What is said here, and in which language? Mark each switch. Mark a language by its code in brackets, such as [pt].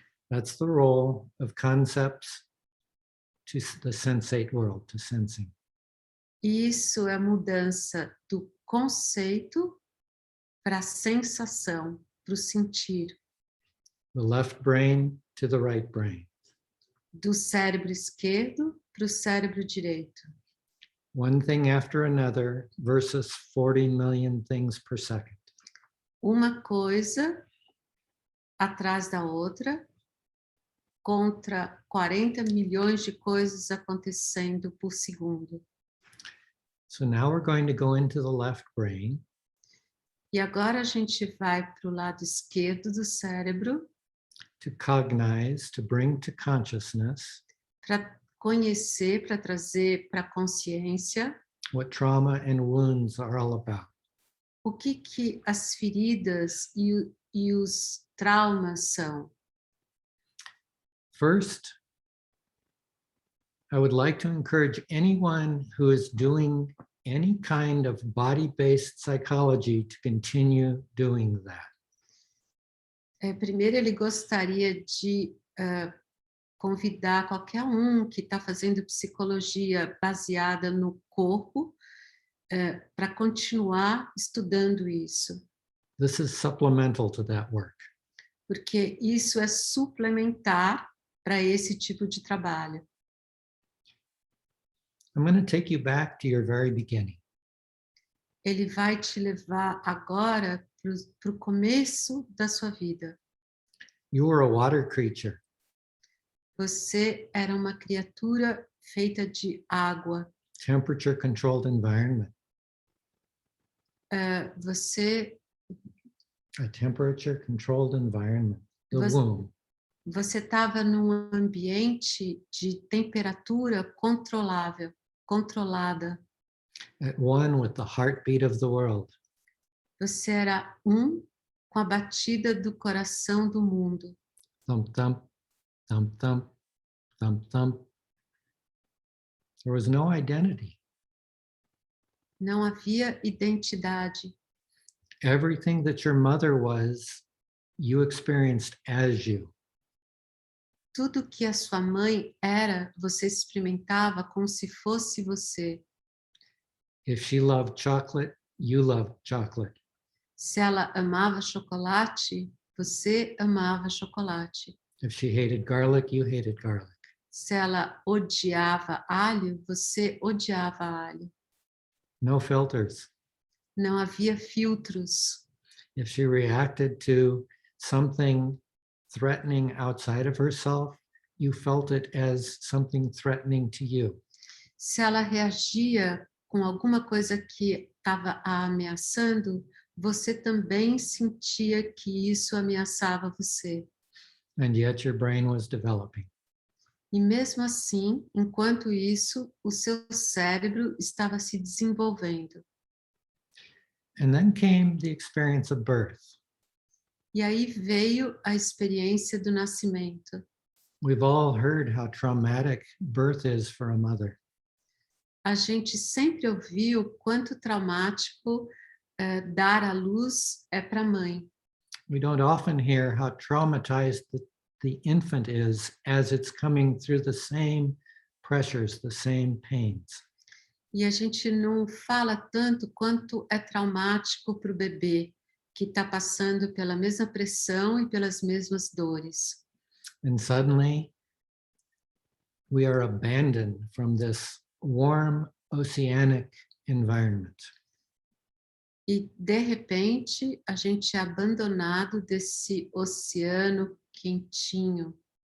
[en] That's the role of concepts to the sensate world, to sensing. [pt] Isso é a mudança do conceito para a sensação, para o sentir, [en] The left brain to the right brain. [pt] do cérebro esquerdo para o cérebro direito. [en] One thing after another versus 40 million things per second. [pt] Uma coisa atrás da outra, contra 40 milhões de coisas acontecendo por segundo. [en] So now we're going to go into the left brain. [pt] E agora a gente vai para o lado esquerdo do cérebro [en] To cognize, to bring to consciousness [pt] para conhecer, para trazer para a consciência [en] what trauma and wounds are all about. [pt] o que as feridas e os traumas são. [en] First, I would like to encourage anyone who is doing any kind of body-based psychology to continue doing that. [pt] Primeiro, ele gostaria de convidar qualquer um que está fazendo psicologia baseada no corpo para continuar estudando isso, [en] This is supplemental to that work. [pt] porque isso é suplementar para esse tipo de trabalho. [en] I'm going to take you back to your very beginning. [pt] Ele vai te levar agora para o começo da sua vida. [en] You were a water creature. [pt] Você era uma criatura feita de água. [en] temperature controlled environment, [pt] Você, [en] a temperature controlled environment, the [pt] você, [en] womb. [pt] você estava num ambiente de temperatura controlável, controlada. [en] At one with the heartbeat of the world. [pt] Você era um com a batida do coração do mundo. [en] Thump, thump, thump, thump, thump, thump. There was no identity. [pt] Não havia identidade. [en] Everything that your mother was, you experienced as you. [pt] Tudo que a sua mãe era, você experimentava como se fosse você. [en] If she loved chocolate, you loved chocolate. [pt] Se ela amava chocolate, você amava chocolate. [en] If she hated garlic, you hated garlic. [pt] Se ela odiava alho, você odiava alho. [en] No filters. [pt] Não havia filtros. [en] If she reacted to something threatening outside of herself, you felt it as something threatening to you. [pt] Se ela reagia com alguma coisa que estava a ameaçando, você também sentia que isso ameaçava você. [en] And yet your brain was developing. [pt] E mesmo assim, enquanto isso, o seu cérebro estava se desenvolvendo. [en] And then came the experience of birth. [pt] E aí veio a experiência do nascimento. [en] We've all heard how traumatic birth is for a mother. [pt] A gente sempre ouviu o quanto traumático dar à luz é para a mãe. [en] We don't often hear how traumatized the infant is as it's coming through the same pressures, the same pains. [pt] E a gente não fala tanto quanto é traumático para o bebê, que está passando pela mesma pressão e pelas mesmas dores. [en] And suddenly, we are abandoned from this warm oceanic environment. [pt] E, de repente, a gente é abandonado desse oceano quentinho,